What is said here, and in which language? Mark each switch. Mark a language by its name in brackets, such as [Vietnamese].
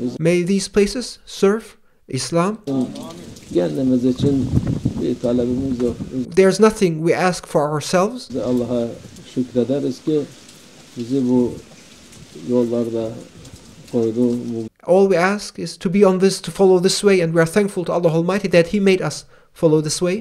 [English] May these places serve Islam. [Turkish] Kendimiz için şey talebimiz yok. [English] There's nothing we ask for ourselves. [Turkish] Biz Allah'a şükrederiz ki bizi bu yollarda koydu. Bu [English] All we ask is to be on this, to follow this way, and we are thankful to Allah Almighty that He made us follow this way.